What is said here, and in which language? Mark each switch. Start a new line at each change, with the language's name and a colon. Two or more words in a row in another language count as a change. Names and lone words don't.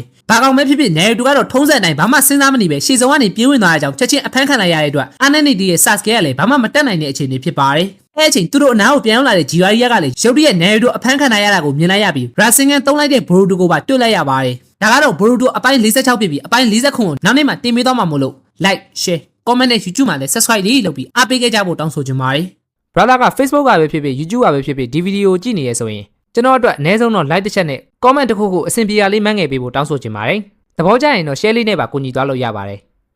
Burmese: ဘာကောင်ပဲဖြစ်ဖြစ်နေတိုကတော့ထုံးစံတိုင်းဘာမှစဉ်းစားမနေပဲရှေ့ဆုံးကနေပြေးဝင်သွားတဲ့အကြောင်းချက်ချင်းအဖမ်းခံလိုက်ရတဲ့အတွက်အာနန်နီတီရဲ့ဆာစကဲကလည်းဘာမှမ တက်နိုင်တဲ့အခြေအနေဖြစ်ပါတယ်အဲ့အချိန်သူတို့အနားကိုပြန်ရောက်လာတဲ့ဂျီဝါရီယာကလည်းရုတ်တရက်နေတိုအဖမ်းခံရတာကိုမြင်လိုက်ရပြီးရာစင်ကန်တုံးလိုက်တဲ့ဘရိုတိုကိုပါတွေ့လိုက်ရပါတယ်ဒါကတော့ဘရိုတိုအပိုင်း46ဖြစ်ပြီးအပိုင်း49ကိုနောက်နေ့မှတင်ပေးသွားမှာမို့လို့
English: like share comment
Burmese: နဲ့ YouTube မှာလည်း subscribe လေးလုပ်ပြီးအားပေးခဲ့ကြဖို့တောင်းဆိုချင်ပါတယ် brother က Facebook ကပဲဖြစ်ဖြစ် YouTube ကပဲဖြစ်ဖြစ်ဒီဗီဒီယိုကြည့်နေရဆိုရင်ကျွန်တော်အတွက်အနည်းဆုံးတော့ like တစ်ချက်နဲ့ comment တစ်ခုခုအဆင်ပြေရလေးမှန်းငယ်ပေးဖို့တောင်းဆိုချင်ပါတယ်သဘောကျရင်တော့ share လေးနဲ့ပါကူညီသွားလို့ရပါတယ်